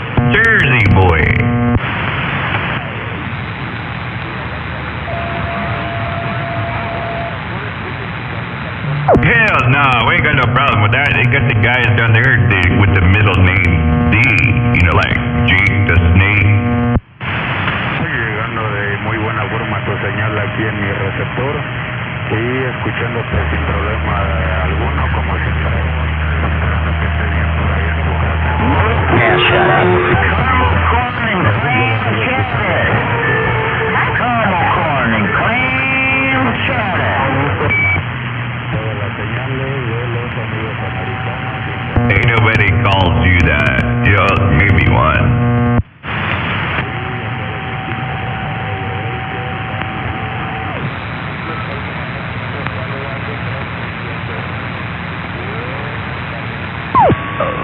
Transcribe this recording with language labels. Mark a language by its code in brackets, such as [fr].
[en] Jersey boy. Hell no, we ain't got no problem with that. They got the guys down there with the middle name D, you know, like Jake the Snake. [es] Estoy llegando de muy buena forma tu señal aquí en mi receptor y escuchándote sin problema alguno, como siempre. Esperando que estés bien por ahí en tu casa. [en] Yeah, shut up. Caramel corn and clam chowder. Caramel corn and clam chowder. [es] Todas las señales de los amigos americanos. [en] Ain't nobody calls you that. Just maybe one.